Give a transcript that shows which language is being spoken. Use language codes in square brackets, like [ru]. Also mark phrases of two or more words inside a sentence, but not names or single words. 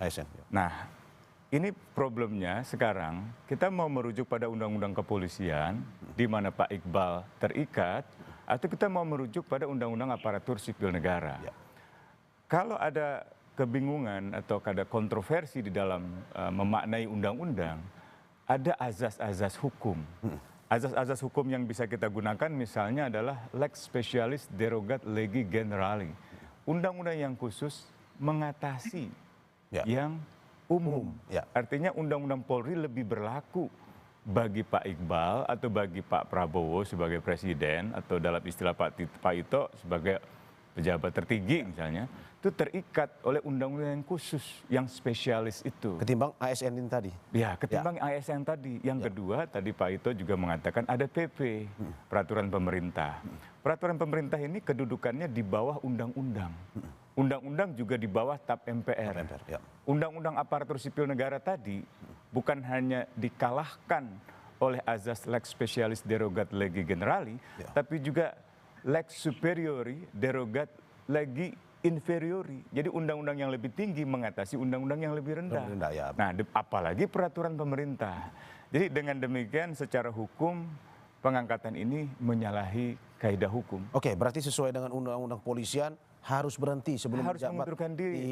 [id] Nah, ini problemnya sekarang kita mau merujuk pada undang-undang kepolisian di mana Pak Iqbal terikat, atau kita mau merujuk pada undang-undang aparatur sipil negara. Kalau ada kebingungan atau ada kontroversi di dalam memaknai undang-undang, ada azas-azas hukum. Azas-azas hukum yang bisa kita gunakan misalnya adalah [la] lex specialis derogat legi generali. [id] Undang-undang yang khusus mengatasi yang umum. Artinya undang-undang Polri lebih berlaku bagi Pak Iqbal atau bagi Pak Prabowo sebagai presiden, atau dalam istilah Pak Ito sebagai pejabat tertinggi misalnya, itu terikat oleh undang-undang yang khusus, yang spesialis itu. Ketimbang ASN ini tadi? Ya, ketimbang ASN tadi. Yang kedua, tadi Pak Ito juga mengatakan ada PP, peraturan pemerintah. Peraturan pemerintah ini kedudukannya di bawah undang-undang. Undang-undang juga di bawah TAP MPR. Undang-undang aparatur sipil negara tadi bukan hanya dikalahkan oleh azas [la] lex specialis derogat legi generali, [id] tapi juga [la] lex superiori derogat legi inferiori. [id] Jadi undang-undang yang lebih tinggi mengatasi undang-undang yang lebih rendah. Nah, apalagi peraturan pemerintah. Jadi dengan demikian secara hukum pengangkatan ini menyalahi kaidah hukum. Oke, berarti sesuai dengan undang-undang kepolisian harus berhenti sebelum harus mengundurkan diri.